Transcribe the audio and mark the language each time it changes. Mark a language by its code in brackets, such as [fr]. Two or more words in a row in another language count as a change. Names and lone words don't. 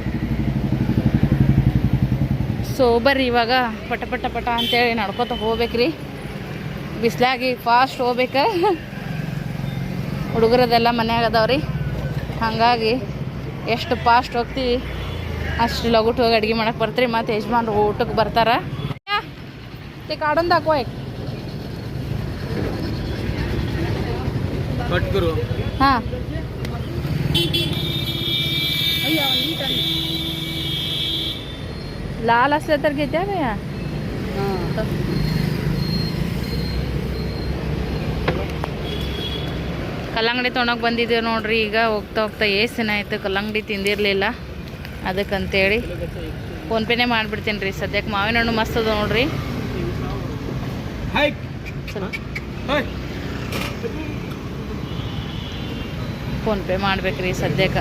[kn] ಸೊ ಬರ್ರಿ ಇವಾಗ ಪಟ ಪಟ ಪಟ ಅಂತೇಳಿ ನಡ್ಕೊತ ಹೋಗ್ಬೇಕ್ರಿ. ಬಿಸಿಲಾಗಿ ಫಾಸ್ಟ್ ಹೋಗ್ಬೇಕು. ಹುಡುಗರದೆಲ್ಲ ಮನ್ಯಾಗ ಅದಾವ್ರಿ. ಹಾಗಾಗಿ ಎಷ್ಟು ಫಾಸ್ಟ್ ಹೋಗ್ತೀವಿ ಅಷ್ಟು ಲಗುಟ್ ಹೋಗಿ ಅಡುಗೆ ಮಾಡಕ್ಕೆ ಬರ್ತೀರಿ. ಮತ್ತು ಯಜಮಾನ್ರು ಊಟಕ್ಕೆ ಬರ್ತಾರೆ. [mr] ते काढून दाखवा एक. कट करू. हां लाल असले तर घेत्या का या. [kn] ಕಲ್ಲಂಗಡಿ ತೊಗೊಂಡೋಗಿ ಬಂದಿದ್ದೇವೆ ನೋಡ್ರಿ. ಈಗ ಹೋಗ್ತಾ ಹೋಗ್ತಾ ಏಸಿನ ಆಯಿತು ಕಲ್ಲಂಗಡಿ ತಿಂದಿರಲಿಲ್ಲ ಅದಕ್ಕಂತೇಳಿ ಫೋನ್ಪೇನೇ ಮಾಡಿಬಿಡ್ತೀನಿ ರೀ. ಸದ್ಯಕ್ಕೆ ಮಾವಿನ ಹಣ್ಣು ಮಸ್ತ್ ಅದ ನೋಡ್ರಿ. ಫೋನ್ಪೇ ಮಾಡ್ಬೇಕ್ರಿ ಸದ್ಯಕ್ಕೆ.